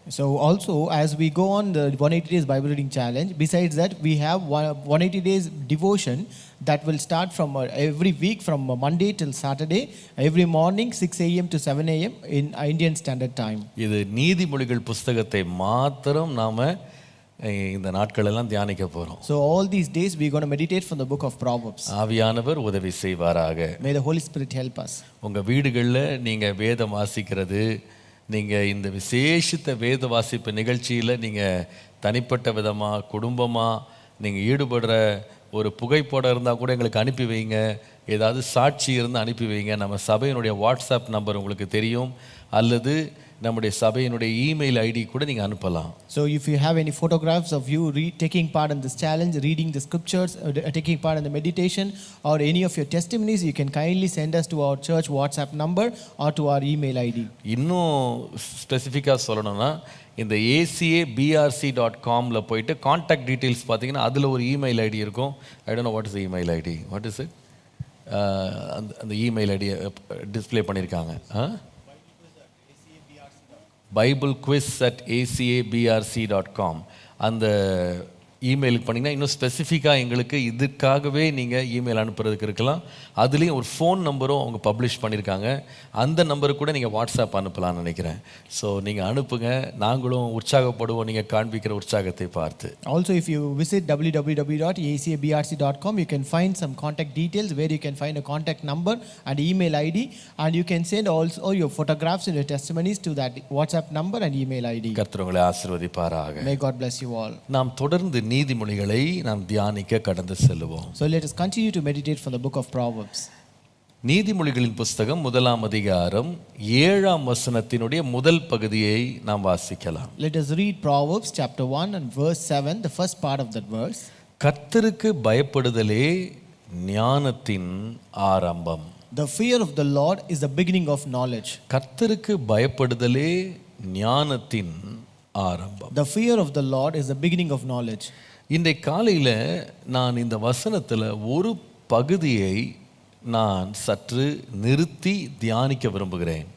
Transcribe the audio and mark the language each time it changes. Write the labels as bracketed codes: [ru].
[en] So also as we go on the 180 days Bible reading challenge, besides that we have 180 days devotion that will start from every week from Monday till Saturday, every morning 6 a.m. to 7 a.m. in Indian Standard Time. [ta] இது நீதிமொழிகள் புஸ்தகத்தை மாத்திரம் நாம இந்த நாட்கள் எல்லாம் தியானிக்க போறோம். [en] So all these days we are going to meditate from the book of Proverbs. [ta] ஆவியானவர் உதவி செய்வாராக. [en] May the Holy Spirit help us. [ta] உங்க வீடுகளில் நீங்க வேதம் வாசிக்கிறது, நீங்க இந்த விசேஷித்த வேத வாசிப்பு நிகழ்ச்சியில் நீங்க தனிப்பட்ட விதமாக குடும்பமாக நீங்கள் ஈடுபடுற ஒரு புகைப்படம் இருந்தால் கூட எங்களுக்கு அனுப்பி வைங்க. ஏதாவது சாட்சி இருந்தால் அனுப்பி வைங்க. நம்ம சபையினுடைய வாட்ஸ்அப் நம்பர் உங்களுக்கு தெரியும், அல்லது நம்முடைய சபையினுடைய இமெயில் ஐடி கூட நீங்கள் அனுப்பலாம். [en] So if you have any photographs of you taking part in this challenge, reading the scriptures, taking part in the meditation, or any of your testimonies, you can kindly send us to our church WhatsApp number or to our email ID. [ta] இன்னும் ஸ்பெசிஃபிக்காக சொல்லணும்னா இந்த acabrc.comல போயிட்டு contact details பார்த்தீங்கன்னா அதில் ஒரு email ID இருக்கும். [en] I don't know what is the email ID. What is it? [ta] அந்த அந்த இமெயில் ஐடியை டிஸ்ப்ளே பண்ணியிருக்காங்க. biblequiz@acabrc.com அந்த இமெயிலுக்கு பண்ணிங்கன்னா இன்னும் ஸ்பெசிஃபிக்காக எங்களுக்கு இதுக்காகவே நீங்கள் இமெயில் அனுப்புறதுக்கு இருக்கலாம். அதுலேயும் ஒரு ஃபோன் நம்பரும் அவங்க பப்ளிஷ் பண்ணியிருக்காங்க. அந்த நம்பருக்கு கூட நீங்கள் வாட்ஸ்அப் அனுப்பலாம்னு நினைக்கிறேன். ஸோ நீங்கள் அனுப்புங்க, நாங்களும் உற்சாகப்படுவோம் நீங்கள் காண்பிக்கிற உற்சாகத்தை பார்த்து. [en] Also, if you visit www.acabrc.com, you can find some contact details where you can find a contact number and email ID, and you can send also your photographs and your testimonies to that WhatsApp number and email ID. [ta] கர்த்தர் உங்களை ஆசீர்வதிப்பாராக. [en] May God bless you all. [ta] நாம் தொடர்ந்து நீதிமொழிகளை நாம் தியானிக்க கடந்து செல்லுவோம். [en] So let us continue to meditate from the book of Proverbs. [ta] நீதிமொழிகளின் புஸ்தகம் 1ஆம் அதிகாரம் 7ஆம் வசனத்தினுடைய முதல் பகுதியை நாம் வாசிக்கலாம். [en] Let us read Proverbs chapter 1 and verse 7, the first part of that verse. [ta] கர்த்தருக்கு பயப்படுதலே ஞானத்தின் ஆரம்பம். [en] The fear of the Lord is the beginning of knowledge. [ta] கர்த்தருக்கு பயப்படுதலே ஞானத்தின் ஆரம்பம். [en] The fear of the Lord is the beginning of knowledge. [ta] இன்றைய காலையில் நான் இந்த வசனத்தில் ஒரு பகுதியை நான் சற்று நிறுத்தி தியானிக்க விரும்புகிறேன்.